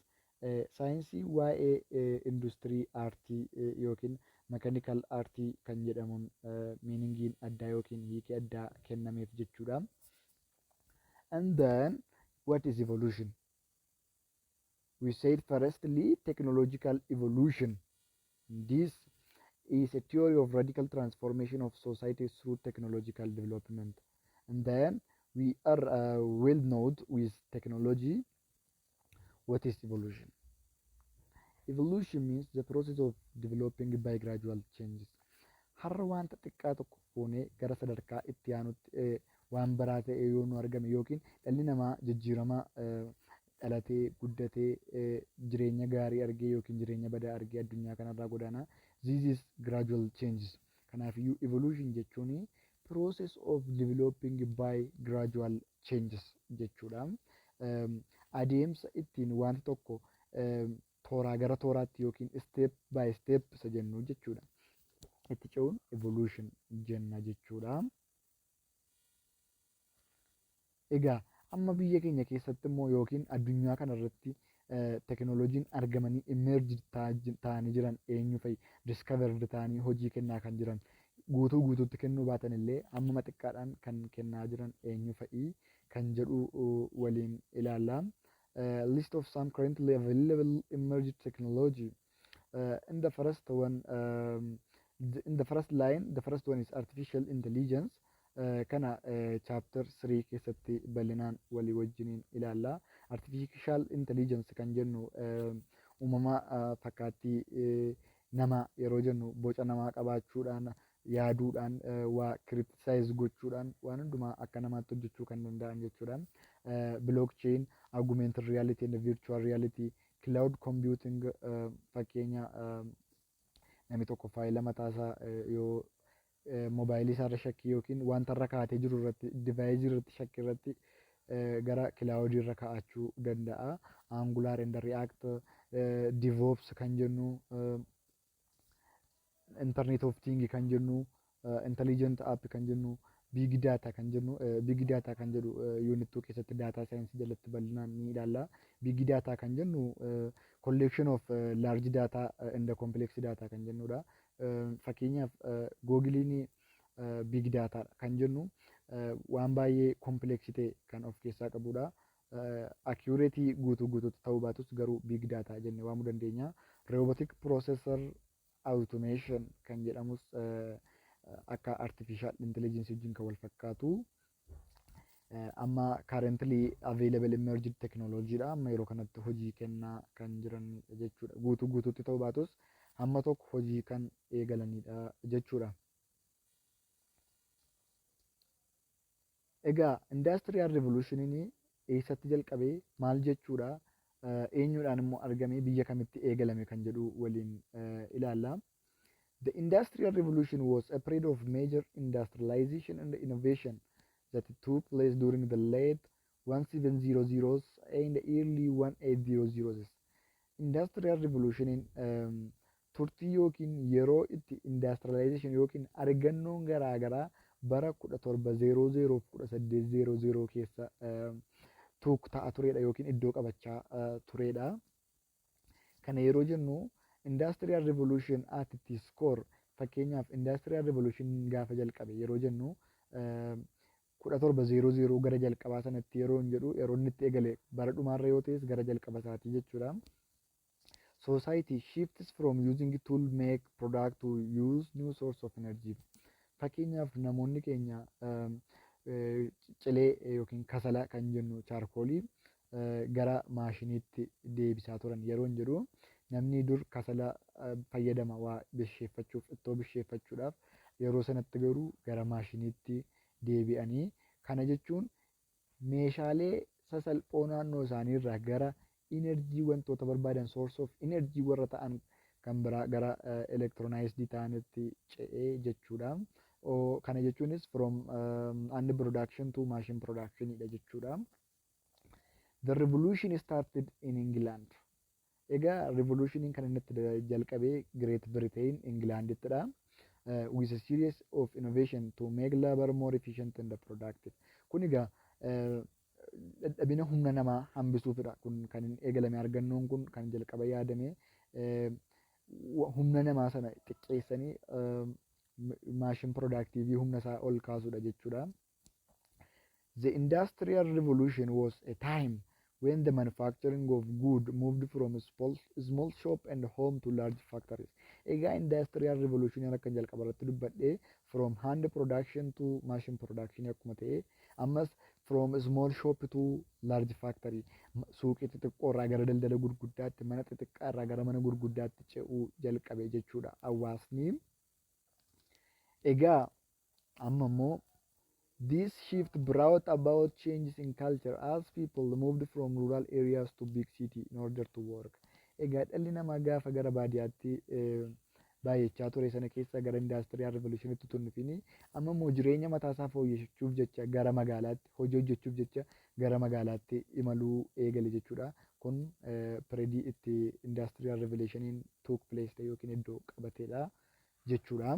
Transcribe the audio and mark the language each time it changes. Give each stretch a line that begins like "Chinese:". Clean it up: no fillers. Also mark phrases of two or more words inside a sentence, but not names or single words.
Oromo: Saayinsii waa'ee industirii aartii yookiin mechanical aartii kan jedhamuun miiningiin addaa yookiin hiikii addaa kennameef jechuudha.
English: And then what is evolution? We said firstly technological evolution. This is a theory of radical transformation of society through technological development. And then we are well known with technology. What is evolution? Evolution means the process of developing by gradual changes.
Oromo: Har'a wanta xiqqaa tokko fuunee gara sadarkaa itti aanutti waan biraa ta'e yoo nu argame yookiin dhalli namaa jijjiirama dhalatee guddatee jireenya gaarii argee yookiin jireenya badaa argee addunyaa kanarraa godaana.
English: This is gradual changes.
Oromo: Kanaafiyyuu evolution jechuun
English: process of developing by gradual changes
Oromo: jechuudha. Adeemsa ittiin wanti tokko tooraa gara tooraatti yookiin
English: step by step
Oromo: isa jennu jechuudha. Itti ce'uun evolution jenna jechuudha. Egaa amma biyya keenya keessatti immoo yookiin addunyaa kanarratti teknooloojiin argamanii emerged ta'anii jiran eenyu fa'i discovered ta'anii hojii kennaa kan jiran guutuutti kennuu baatan illee amma xiqqaadhaan kan kennaa jiran eenyu fa'i kan jedhu waliin ilaalla.
English: List of some currently available emerging technology. In the first one, in the first line, the first one is artificial intelligence.
Oromo: Kana chapter 3 keessatti bal'inaan walii wajjiniin ilaalla.
English: Artificial intelligence
Oromo: kan jennu uumama fakkaattii nama yeroo jennu boca namaa qabaachuudhaan yaaduudhaan waa criticize gochuudhaan waan hundumaa akka namaatti hojjechuu kan danda'an jechuudha.
English: Blockchain, augmented reality and virtual reality, cloud computing
Oromo: fakkeenya namni tokko faayila mataasaa yoo moobaayilii isaarra shakkii yookiin wanta irra kaa'atee jiru irratti divaayizii irratti shakkii irratti gara kilaawudii irra kaa'achuu danda'a.
English: Angular and react, DevOps
Oromo: kan jennu,
English: internet of things
Oromo: kan jennu,
English: intelligent app
Oromo: kan jennu,
English: big data
Oromo: kan jennu.
English: Big data
Oromo: kan jedhu unit 2 keessatti
English: data science
Oromo: jalatti bal'inaan ni ilaalla.
English: Big data
Oromo: kan jennu
English: collection of large data and complex data
Oromo: kan jennudha. Fakkeenyaaf googiliin
English: big data
Oromo: kan jennu waan baay'ee complex ta'e kan of keessaa qabudha. Accurate guutuutti ta'uu baatus garuu
English: big data
Oromo: jennee waamuu dandeenya.
English: Robotic processor automation
Oromo: kan jedhamus akka
English: artificial intelligence
Oromo: wajjin kan wal fakkaatu.
English: Amma currently available emerging technology dha.
Oromo: Amma yeroo kanatti hojii kennaa kan jiran jechuudha. Guutuutti ta'uu baatus hamma tokko hojii kan eegalanidha jechuudha. Egaa
English: industrial revolutioniin
Oromo: eessatti jalqabee maal jechuudha? Eenyuudhaan immoo argamee biyya kamitti eegalame kan jedhu waliin ilaalla.
English: The Industrial Revolution was a period of major industrialization and innovation that took place during the late 1700s and early 1800s. Industrial Revolution
Oromo: turtii yookiin yeroo itti industrialization yookiin argannoon garaagaraa bara 1700 fi 1800 keessa ta'a turedha yookiin iddoo qabachaa turedha. Kana yeroo jennu
English: Industrial revolution at its core
Oromo: fakkeenyaaf
English: industrial revolution
Oromo: gaafa jalqabe yeroo jennu 1700 gara jalqabaa sanatti yeroo hin jedhu yeroo inni itti eegale bara dhumaarra yoo ta'es gara jalqaba isaatii jechuudha.
English: Society shifts from using tool make product to use new source of energy.
Oromo: Fakkeenyaaf namoonni keenya cilee yookiin kasala kan jennu chaarkoolii gara maashiniitti deebisaa turan yeroo hin jedhu namni dur kasala fayyadama waa bisheeffachuuf ittoo bisheeffachuudhaaf yeroo sanatti garuu gara maashiniitti deebi'anii kana jechuun meeshaalee sasalphoo naannoo isaaniirraa gara inerjii wantoota barbaadan
English: source of
Oromo: inerjii warra ta'an kan biraa gara electronized ta'anitti ce'ee jechuudha. Kana jechuunis
English: from and production to machine production
Oromo: dha jechuudha.
English: The revolution started in England.
Oromo: Egaa revolutioniin kan inni itti jalqabee Great Britain Englandittidha. With a series of innovation to make labor more efficient and productive. Kun egaa dadhabina humna namaa hambisuufidha. Kun kan hin eegalame argannoon kun kan jalqaba yaadame humna namaa sana xiqqeessanii maashin productiivii humna isaa ol kaasudha jechuudha.
English: The Industrial Revolution was a time when the manufacturing of goods moved from small shop and home to large factories.
Oromo: Egaa
English: Industrial Revolution
Oromo: akka jalqaba irratti dubbadhe
English: from hand production to machine production
Oromo: akkuma ta'e ammas
English: from small shop to large factory
Oromo: suuqii xixiqqoo irraa gara daldala gurguddaatti mana xixiqqaa irraa gara mana gurguddaatti ce'uu jalqabe jechuudha hawaasni. Egaa amma immoo
English: this shift brought about changes in culture as people moved from rural areas to big city in order to work.
Oromo: Egaa dhalli namaa gaafa gara baadiyyaatti baay'achaa ture sana keessa gara
English: industrial revolutionitti
Oromo: turnifini amma immoo jireenya mataasaa fooyyessuuf jecha gara magaalaatti hojii hojjechuuf jecha gara magaalaatti imaluu eegale jechuudha. Kun pireedii itti industrial revolutioniin
English: took place
Oromo: yookiin iddoo qabateedha jechuudha.